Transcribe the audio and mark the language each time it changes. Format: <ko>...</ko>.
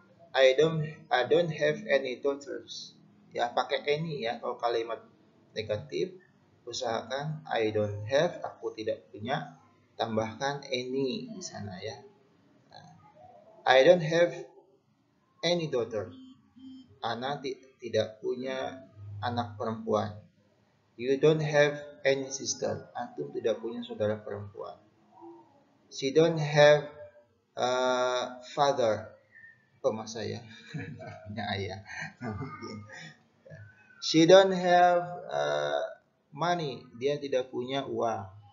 <en>I don't have any daughters.</en> <id>Ya, pakai any ya. Kalau kalimat negatif, usahakan</id> <en>I don't have,</en> <id>aku tidak punya, tambahkan any di sana ya.</id> <en>I don't have any daughter.</en> <id>Ana tidak punya anak perempuan.</id> <en>You don't have any sister.</en> <id>Antum tidak punya saudara perempuan.</id> <en>She don't have a father.</en> <id>Mas saya punya ayah.</id> <en>She don't have money.</en> <id>Dia tidak punya uang.</id>